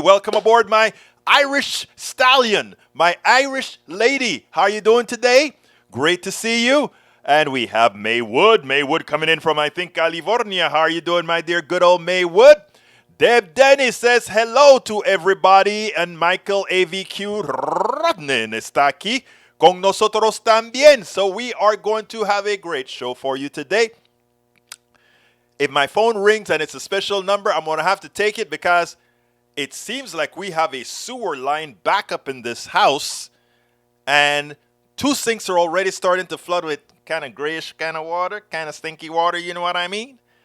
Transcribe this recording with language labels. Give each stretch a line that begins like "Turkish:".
English: Welcome aboard, my Irish stallion, my Irish lady. How are you doing today? Great to see you. And we have Maywood. Maywood coming in from, I think, California. How are you doing, my dear good old Maywood? Deb Dennis says hello to everybody.
Spanish: And Michael AVQ Rodnen está aquí con nosotros también.
English: So we are going to have a great show for you today. If my phone rings and it's a special number, I'm going to have to take it because it seems like we have a sewer line backup in this house. And two sinks are already starting to flood with kind of grayish kind of water, kind of stinky water, you know what I mean?